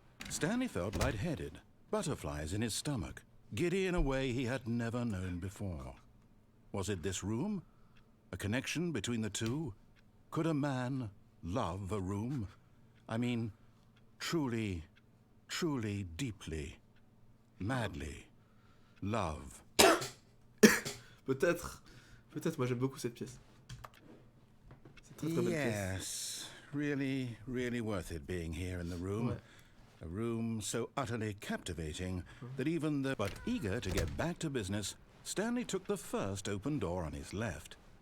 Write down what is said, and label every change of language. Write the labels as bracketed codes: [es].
[en] Stanley felt lightheaded, butterflies in his stomach, giddy in a way he had never known before. Was it this room? A connection between the two? Could a man love a room? I mean, truly, truly, deeply, madly, love. [fr] Peut-être, moi j'aime beaucoup cette pièce. C'est très très belle pièce. [en] Yes, really, really worth it being here in the room. [fr] Ouais. [en] A room so utterly captivating that even the... But eager to get back to business, Stanley took the first open door on his left.